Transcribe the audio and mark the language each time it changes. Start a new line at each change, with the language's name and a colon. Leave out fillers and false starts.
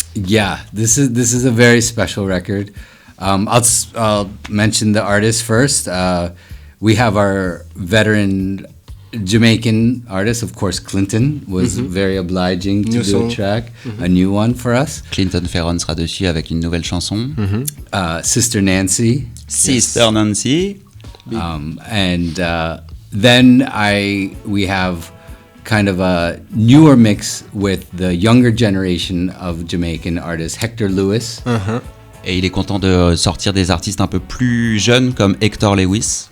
English: Yeah, this is a very special record. I'll mention the artist first. We have our veteran Jamaican artist, of course. Clinton was very obliging to do a track, a new one for us.
French: Clinton Ferron sera dessus avec une nouvelle chanson.
English: Sister Nancy. Sister Nancy. And then we have kind of a newer mix with the younger generation of Jamaican artists, Hector Lewis.
French: Et il est content de sortir des artistes un peu plus jeunes comme Hector Lewis.